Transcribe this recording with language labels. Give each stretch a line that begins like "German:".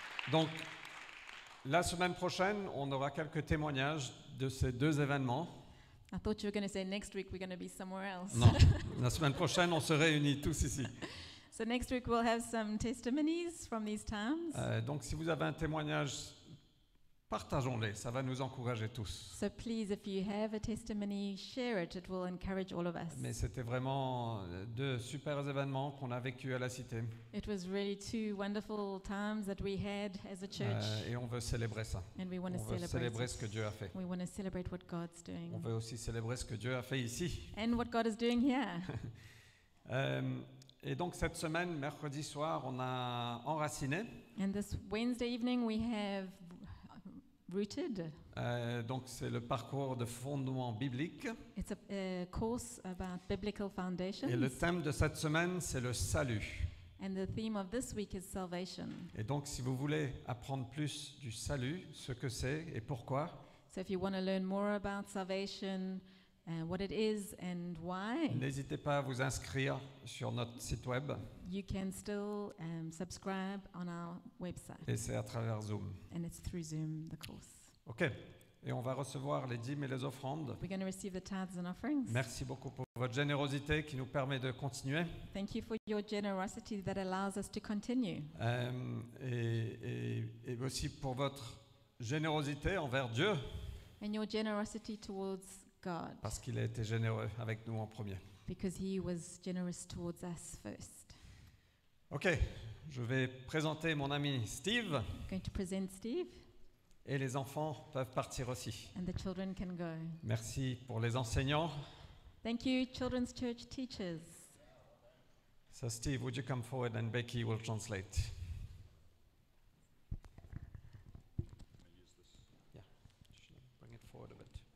French: donc la semaine prochaine, on aura quelques témoignages de ces deux événements.
English: I thought you were going to say next week we're going to be somewhere else.
French: Non, la semaine prochaine, on se réunit tous ici.
English: So next week we'll have some testimonies from these times.
French: Donc si vous avez un témoignage, partageons-les, ça va nous encourager tous.
English: So please, if you have a testimony, share it. It will encourage all of us.
French: Mais c'était vraiment deux super événements qu'on a vécu à la Cité.
English: It was really two wonderful times that we had as a church,
French: Et on veut célébrer ça.
English: and we want to
French: veut
English: celebrate
French: célébrer
English: it.
French: ce que Dieu a fait.
English: We want to celebrate what God's doing
French: On veut aussi célébrer ce que Dieu a fait ici.
English: and what God is doing here.
French: Et donc cette semaine, mercredi soir, on a enraciné.
English: And this Wednesday evening we have Rooted.
French: Donc c'est le parcours de fondement biblique.
English: It's a course about biblical foundations.
French: Et le thème de cette semaine, c'est le salut.
English: And the theme of this week is salvation.
French: Et donc si vous voulez apprendre plus du salut, ce que c'est et pourquoi,
English: So if you want to learn more about salvation, what it is and why,
French: n'hésitez pas à vous inscrire sur notre site web.
English: you can still subscribe on our website.
French: Et c'est à travers Zoom.
English: And it's through Zoom, the course. OK.
French: Et on va recevoir les dîmes et les offrandes.
English: We're going to receive the tithes and offerings.
French: Merci beaucoup pour votre générosité qui nous permet de continuer.
English: Thank you for your generosity that allows us to continue.
French: Et aussi pour votre générosité envers Dieu,
English: And your generosity towards God,
French: parce qu'il a été généreux avec nous en premier.
English: because He was generous towards us first. OK.
French: Je vais présenter mon ami Steve.
English: I'm going to present Steve,
French: Et les enfants peuvent partir aussi.
English: and the children can go.
French: Merci pour les enseignants.
English: Thank you, Children's Church teachers. So Steve, would you come forward and Becky will translate. Yeah, bring it forward a bit.